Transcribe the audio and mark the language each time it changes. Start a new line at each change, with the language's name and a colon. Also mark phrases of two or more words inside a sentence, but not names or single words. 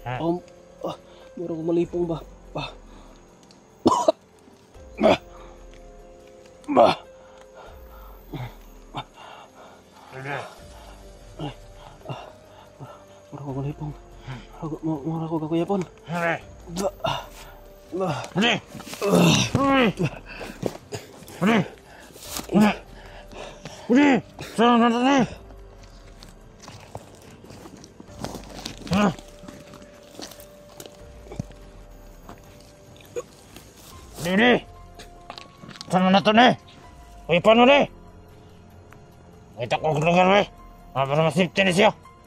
Cebuano: Murag malipong ba. Sige. Murag malipong. Murag ko kakuyapon. Hali. Ba. Hali. Hali. Hali. Hali. Hali. Saan na hali? Ah. Dili.
Filipino: Saan na ito ni? Uy, paano ni?
Cebuano: Uy, takog lugar, we. Para masipti ni siya.